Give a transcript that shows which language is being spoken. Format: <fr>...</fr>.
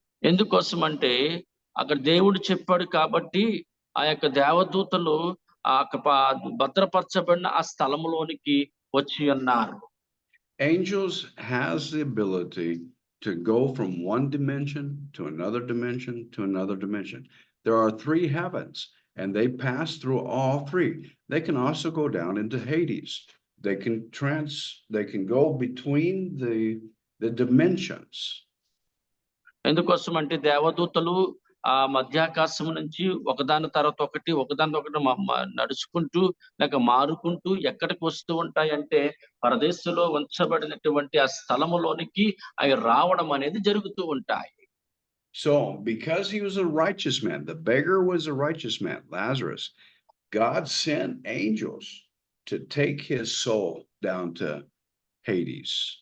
<te>ఎందుకోసం అంటే అక్కడ దేవుడు చెప్పాడు కాబట్టి ఆ యొక్క దేవదూతలు ఆ భద్రపరచబడిన ఆ స్థలములోనికి వచ్చి ఉన్నారు.</te> <en>Angels has the ability to go from one dimension to another dimension to another dimension. There are 3 heavens and they pass through all 3. They can also go down into Hades. They can go between the dimensions.</en> <te>ఎందుకోసం అంటే దేవదూతలు ఆ మధ్యాకాశం నుంచి ఒకదాని తర్వాత ఒకటి నడుచుకుంటూ లేక మారుకుంటూ ఎక్కడికి వస్తూ ఉంటాయి అంటే పరదేశంలో ఉంచబడినటువంటి ఆ స్థలములోనికి అవి రావడం అనేది జరుగుతూ ఉంటాయి.</te> <en>So because he was a righteous man, the beggar was a righteous man, Lazarus, God sent angels to take his soul down to Hades.</en>